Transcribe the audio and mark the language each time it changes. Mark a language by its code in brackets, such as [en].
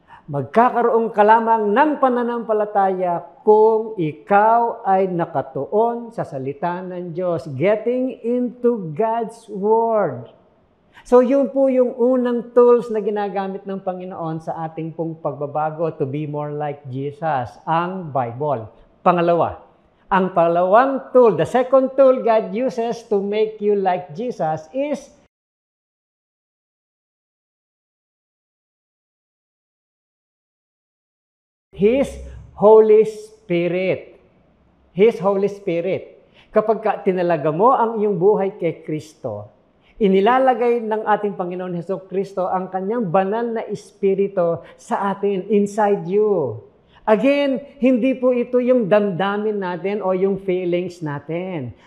[tl] Magkakaroon ka lamang ng pananampalataya kung ikaw ay nakatuon sa salita ng Diyos, [en] getting into God's Word. [tl] So yun po yung unang tools na ginagamit ng Panginoon sa ating pong pagbabago [en] to be more like Jesus, [tl] ang Bible. Pangalawa, ang pangalawang tool, [en] the second tool God uses to make you like Jesus is His Holy Spirit. His Holy Spirit. [tl] Kapag tinalaga mo ang iyong buhay kay Kristo, inilalagay ng ating Panginoon Hesukristo ang kanyang banal na Espiritu sa atin, [en] inside you. [tl] Again, hindi po ito yung damdamin natin o yung feelings natin.